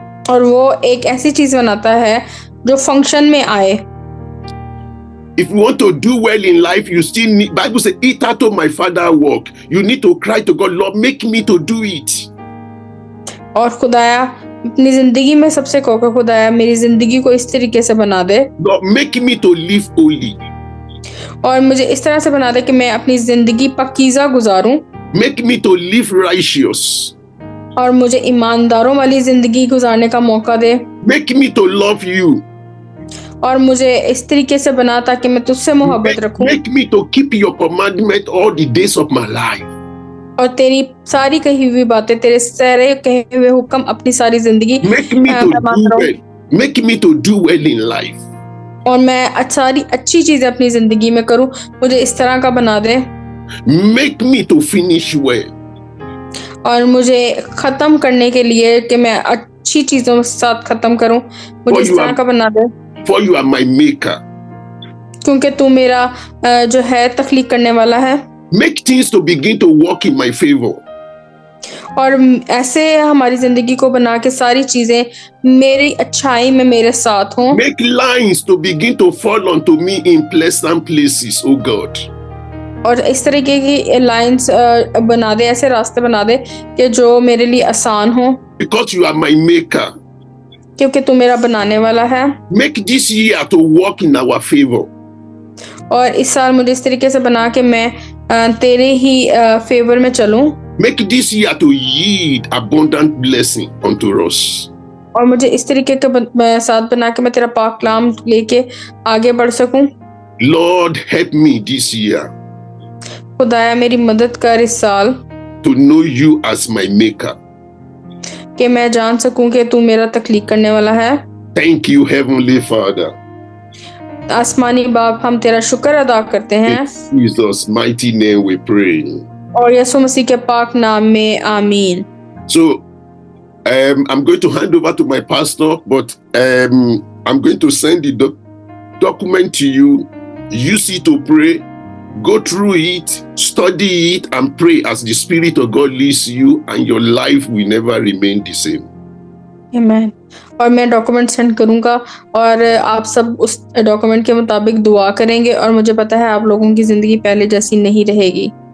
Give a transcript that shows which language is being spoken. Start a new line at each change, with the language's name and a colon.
Hindi: और वो एक ऐसी चीज बनाता है जो फंक्शन में आए।
English: If you want to do well in life, you still need, Bible says, eat out of my father work. You need to cry to God, Lord, make me to do it.
Hindi: और खुदाया अपनी जिंदगी में सबसे कहो खुदाया मेरी जिंदगी को इस तरीके से बना दे।
English: Lord, make me to live holy.
Hindi: और मुझे इस तरह से बना दे कि मैं अपनी जिंदगी Pakeezah गुजारूं।
English: Make me to live righteous.
Hindi: और मुझे ईमानदारों वाली जिंदगी गुजारने का मौका दे।
English: Make me to love you.
Hindi: और मुझे इस तरीके से बना ताकि मैं तुझसे मोहब्बत रखूं।
English: Make me to keep your commandment all the days of my life.
Hindi: और तेरी सारी कही हुई बातें, तेरे सारे कहे हुए हुक्म अपनी सारी जिंदगी
English: Make me to
Hindi: मैं मानता
English: do
Hindi: रहूं,
English: well. Make me to do well in life.
Hindi: और मैं सारी अच्छी चीजें अपनी जिंदगी में करूं। मुझे इस तरह का बना दे,
English: Make me to finish well.
Hindi: और मुझे खत्म करने के लिए कि मैं अच्छी चीजों के साथ खत्म करूं, मुझे
English: For
Hindi: इस
English: you
Hindi: तरह
English: are,
Hindi: का बना दे,
English: for you are my maker.
Hindi: क्योंकि तू मेरा जो है तख्लीक करने वाला है।
English: Make things to begin to work in my favor.
Hindi: और ऐसे हमारी जिंदगी को बना के सारी चीजें मेरी अच्छाई में मेरे साथ हों,
English: Make lines to begin to fall onto me in pleasant places, oh God.
Hindi: और इस तरीके की लाइंस बना दे, ऐसे रास्ते बना दे कि जो मेरे लिए आसान हो,
English: Because you are my maker.
Hindi: क्योंकि तू मेरा बनाने वाला है।
English: Make this year to work in our favor.
Hindi: और इस साल मुझे इस तरीके से बना के मैं तेरे ही फेवर में चलूं,
English: Make this year to yield abundant blessing unto us.
Hindi: और मुझे इस तरीके के साथ बना के मैं तेरा पाक कलाम लेके आगे बढ़ सकूं।
English: Lord, help me this year
Hindi: खुदाया मेरी मदद कर इस साल,
English: to know you as my maker.
Hindi: कि मैं जान सकूं कि तू मेरा तख्लीक करने वाला है।
English: Thank you, Heavenly Father.
Hindi: आसमानी बाप, हम तेरा शुक्र अदा करते हैं,
English: In Jesus' mighty name we pray.
Hindi: और यीशु मसीह के पाक नाम में आमीन।
English: So, I'm going to hand over to my pastor, but I'm going to send the document to you. Use it to pray. Go through it, study it, and pray as the Spirit of God leads you, and your life will never remain the same.
Hindi: आमीन। और मैं document send करूंगा, और आप सब उस document के मुताबिक दुआ करेंगे, और मुझे पता है आप लोगों की जिंदगी पहले जैसी नहीं रहेगी।